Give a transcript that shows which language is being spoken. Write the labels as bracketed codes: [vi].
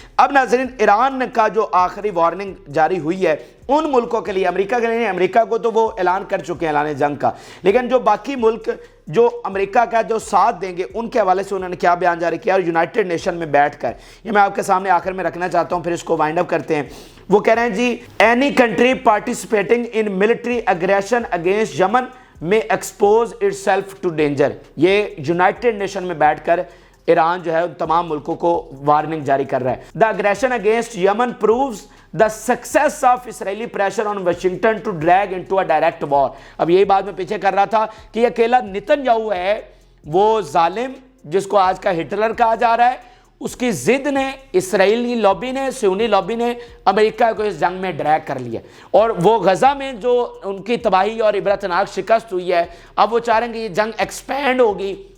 [ur] اب ناظرین ایران کا جو آخری وارننگ جاری ہوئی ہے ان ملکوں کے لیے, امریکہ کے لیے نہیں, امریکہ کو تو وہ اعلان کر چکے ہیں اعلان جنگ کا, لیکن جو باقی ملک جو امریکہ کا جو ساتھ دیں گے ان کے حوالے سے انہوں نے کیا بیان جاری کیا, اور یونائٹڈ نیشن میں بیٹھ کر, یہ میں آپ کے سامنے آخر میں رکھنا چاہتا ہوں, پھر اس کو وائنڈ اپ کرتے ہیں. وہ کہہ رہے ہیں جی [en] Any country participating in military aggression against Yemen میں expose itself to danger. [ur] یہ یونائٹڈ نیشن میں بیٹھ کر ایران جو ہے ان تمام ملکوں کو وارننگ جاری کر رہا ہے. [en] The aggression against Yemen proves the success of Israeli pressure on Washington to drag into a direct war. [ur] اب یہی بات میں پیچھے کر رہا تھا کہ یہ اکیلا نتن یاہو ہے وہ ظالم جس کو آج کا ہٹلر کہا جا رہا ہے, اس کی ضد نے, اسرائیلی لابی نے, سیونی لابی نے امریکہ کو اس جنگ میں ڈریگ کر لیا, اور وہ غزہ میں جو ان کی تباہی اور عبرتناک شکست ہوئی ہے, اب وہ چاہ رہے ہیں کہ یہ جنگ ایکسپینڈ ہوگی